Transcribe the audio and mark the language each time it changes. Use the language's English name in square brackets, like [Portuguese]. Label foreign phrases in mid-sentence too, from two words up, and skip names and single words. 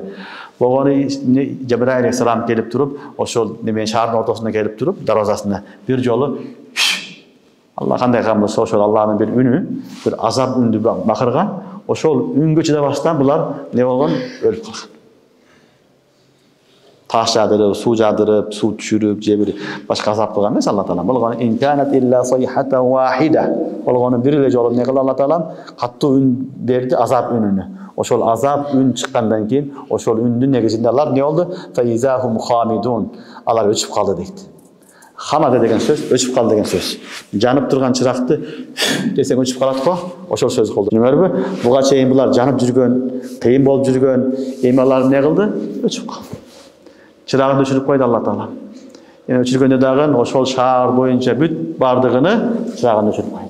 [Kyrgyz] Болгону Жабир алейхисалам келип туруп, ошол неме шаардын ортосуна келип туруп, дарвазасына бир жолу Аллах кандай кылган болсо, ошол Аллахтын бир үнү, бир азап үндү бакырган, ошол үнгө чыдабастан булар не болгон? Өлүп калган. Таш жадырып, суу түшүрүп, же бир башка азап кылган эмес Аллах Таала. Болгону [Arabic] إن كانت إلا صيحة واحدة. [Kyrgyz] Болгону бир эле жолу эмне кылды Аллах Таала? Каттуу үн берди, азап үнүнө. Ошол азап үн чыккандан кийин, ошол үндүн негизинде алар не болду? [Arabic] فإذا هم خامدون. [Kyrgyz] Алар өчүп калды дейт. Хамада деген сөз, өчүп калды деген сөз. Жанып турган чыракты десең өчүп калат го, ошол сөз колдонуңөрбү? Буга чейин булар жанып жүргөн, кыйын болуп жүргөн, эми алар эмне кылды? Өчүп калды. Чырагын өчүрүп койду Аллах Таала. Эми өчүргөндө дагы ошол шаар боюнча бүт бардыгыны чырагын өчүрүп койду.